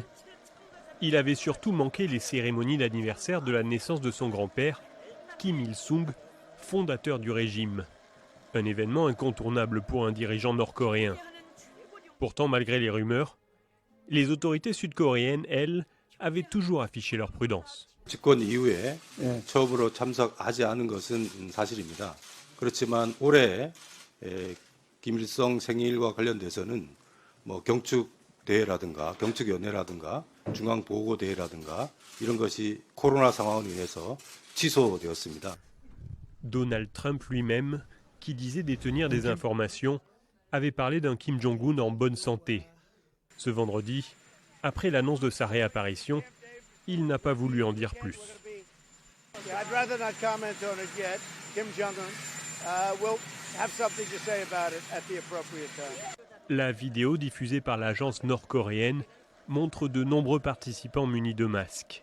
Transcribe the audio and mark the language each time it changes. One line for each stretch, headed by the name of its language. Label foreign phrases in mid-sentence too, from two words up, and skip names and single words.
French: Il avait surtout manqué les cérémonies d'anniversaire de la naissance de son grand-père, Kim Il-sung, fondateur du régime. Un événement incontournable pour un dirigeant nord-coréen. Pourtant, malgré les rumeurs, les autorités sud-coréennes, elles, avaient toujours affiché leur prudence.
Korean: 집권 이후에 처음으로 참석하지 않은 것은 사실입니다. 그렇지만 올해 김일성 생일과 관련돼서는 경축 대회라든가 경축연회라든가 중앙보고대회라든가 이런 것이 코로나 상황으로 인해서 취소되었습니다.
French: Donald Trump lui-même, qui disait détenir des informations, avait parlé d'un Kim Jong-un en bonne santé. Ce vendredi, après l'annonce de sa réapparition, il n'a pas voulu en dire plus. La vidéo diffusée par l'agence nord-coréenne montre de nombreux participants munis de masques.